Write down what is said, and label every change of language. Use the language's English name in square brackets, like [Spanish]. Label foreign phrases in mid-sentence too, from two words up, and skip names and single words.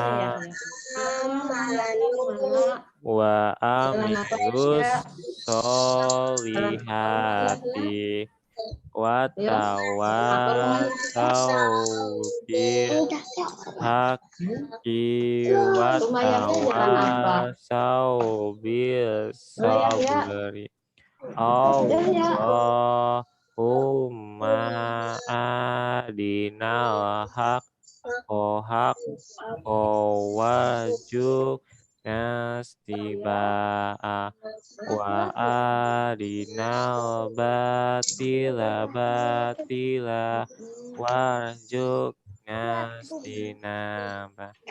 [Arabic] وعملوا الصالحات وتواصوا بالحق وتواصوا بالصبر. اللهم أرنا الحق وارزقنا اتباعه وأرنا الباطل وارزقنا اجتنابه.